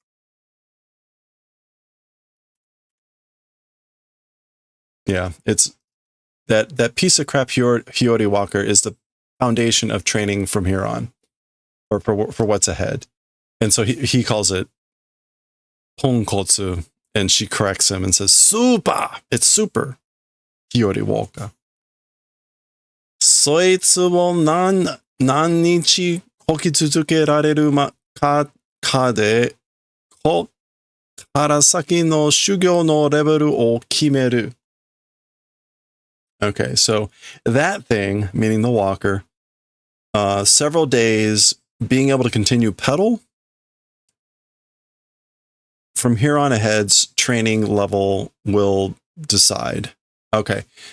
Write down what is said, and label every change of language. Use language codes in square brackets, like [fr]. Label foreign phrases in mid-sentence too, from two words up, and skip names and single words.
[en] Yeah, it's that piece of crap Hiyori walker is the foundation of training from here on, or for what's ahead. And so he calls it ponkotsu, and she corrects him and says, super! It's super! Hiyori walker. [ja] そいつを何日漕ぎ続けられるかでここからの修行のレベルを決める. [en] Okay, so that thing, meaning the walker, several days being able to continue pedal. From here on ahead's training level will decide.